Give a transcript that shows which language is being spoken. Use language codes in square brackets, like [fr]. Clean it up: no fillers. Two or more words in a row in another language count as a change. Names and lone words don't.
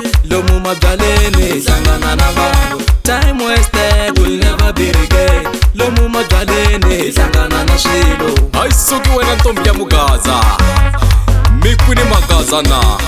[ts] Lomu majaleni hlangana na vanhu. [en] Time wasted will never be regained. [ts] Lomu majaleni hlangana na swilo. Ayisuki wena ntombi ya mugaza, mikwini magaza na